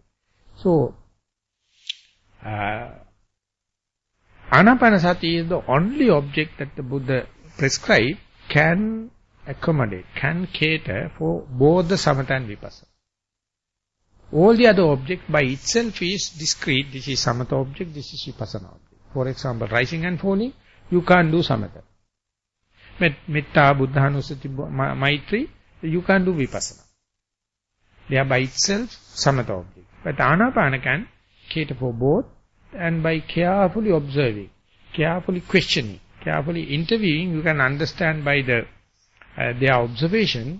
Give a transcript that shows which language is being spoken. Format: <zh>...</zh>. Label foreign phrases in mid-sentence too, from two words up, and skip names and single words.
<en>So, Anapanasati is the only object that the Buddha prescribed can accommodate, can cater for both the samatha and vipassana. All the other object by itself is discrete. This is samatha object, this is vipassana object. For example, rising and falling, you can't do samatha.</en> <pi>Metta, buddhanusati, maitri,</pi> <en>you can't do vipassana. They are by itself samatha object. But anapana can cater for both, and by carefully observing, carefully questioning, carefully interviewing, you can understand by their observation.</en>